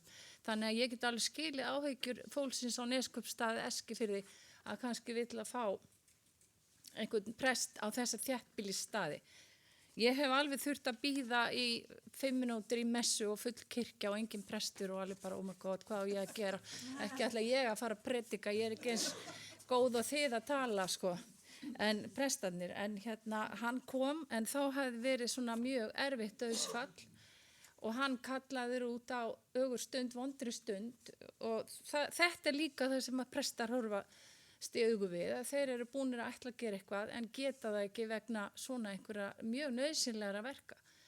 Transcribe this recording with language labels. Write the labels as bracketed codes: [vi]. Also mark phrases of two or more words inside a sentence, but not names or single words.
[is] Þannig að ég get alveg skilið áhyggjur fólksins á Neskupstað Eskifirði að kannski vill að fá einhvern prest á þessa þéttbýlisstaði. Ég hef alveg þurft að bíða í 5 mínútur í messu og full kirkja og engin prestur og alveg bara, [en] oh my god, [is] hvað á ég að gera? Ekki ætla ég að fara að predika, ég er ekki eins góð og þið að tala, sko. En prestarnir, en hann kom, en þá hefði verið svona mjög erfitt dauðsfall og hann kallaður út á ögurstund, vondri stund og þetta er líka það sem að prestar horfa augu við, að þeir eru búnir að ætla að gera eitthvað en geta það ekki vegna svona einhverja mjög nauðsynlegra verka